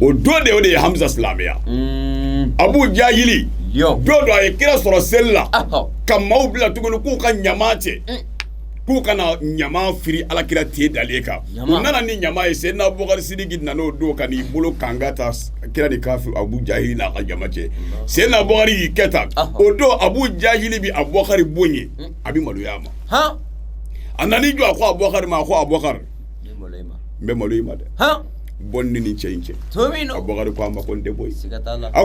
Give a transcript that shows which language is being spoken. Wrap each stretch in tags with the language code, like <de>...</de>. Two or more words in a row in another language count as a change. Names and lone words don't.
<bm>o don de o de ye hamza silamɛya abu jahili Yo. don dɔ a ye kira sɔrɔ seli la Ahɔ. ka maaw bila tuguni k'u ka ɲama cɛ k'u kana ɲama firi alakira ten dalen kan Ɲama. u nana ni ɲama ye seyidina bukari sidiki nana o don ka n'i bolo kanga ta kira ni kafi abu jahili n'a ka jama cɛ seyidina bukari y'i kɛ tan Ahɔ. o don abu jahili bi abubakari bon ye a bi maloya a ma Huh? a nan'i jɔ a ko abubakari ma a ko abubakari Ni molema. n bɛ malo i ma dɛ Huh? bɔn ni nin cɛ in cɛ Tomino. abubakari ko a ma ko n tɛ bɔ yen Siga t'a la.</bm>